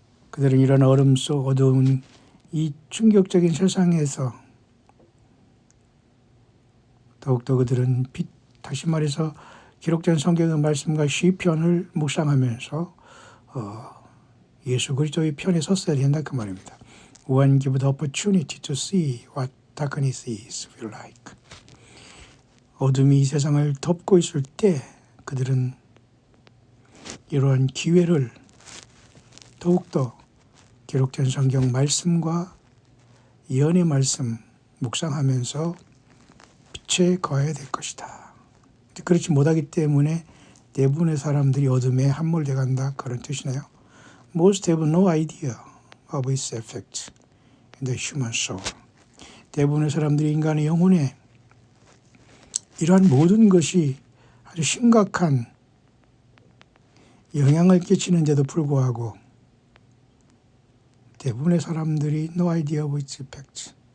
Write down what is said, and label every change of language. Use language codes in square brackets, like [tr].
[ko] 그들은 이런 얼음 속 어두운 이 충격적인 세상에서 더욱더 그들은 다시 말해서 기록된 성경의 말씀과 시편을 묵상하면서 예수 그리스도의 편에 섰어야 된다 그 말입니다. [en] One give the opportunity to see what darkness is feel like. [ko] 어둠이 이 세상을 덮고 있을 때 그들은 이러한 기회를 더욱더 기록된 성경 말씀과 예언의 말씀 묵상하면서 빛에 거해야 될 것이다. 그렇지 못하기 때문에 대부분의 사람들이 어둠에 함몰돼 간다, 그런 뜻이네요. [en] Most have no idea of its effect in the human soul. [ko] 대부분의 사람들이 인간의 영혼에 이러한 모든 것이 아주 심각한 영향을 끼치는데도 불구하고 대부분의 사람들이 [en] no idea of its effect.